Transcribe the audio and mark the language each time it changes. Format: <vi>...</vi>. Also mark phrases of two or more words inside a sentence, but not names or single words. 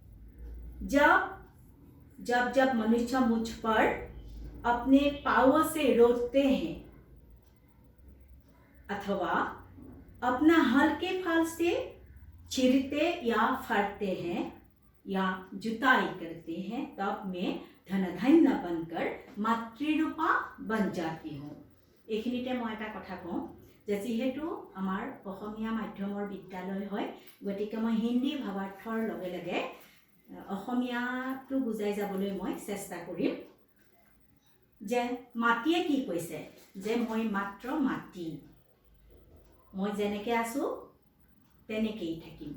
<hi>जब मनुष्य मुझ पर अपने पाँव से रोकते हैं अथवा अपना हल के फाल से चीरते या फाड़ते हैं या जुताई करते हैं, तब मैं धनधन्य बनकर मातृरूपा बन जाती हूँ।</hi> <as>এইখিনিতে মই এটা কথা কওঁ যে যিহেতু আমাৰ অসমীয়া মাধ্যমৰ বিদ্যালয় হয়, গতিকে মই হিন্দী ভাৱাৰ্থৰ লগে লগে অসমীয়াটো বুজাই যাবলৈ মই চেষ্টা কৰিম। যে মাটিয়ে কি কৈছে, যে মই মাত্ৰ মাটি, মই যেনেকৈ আছোঁ তেনেকেই থাকিম।</as>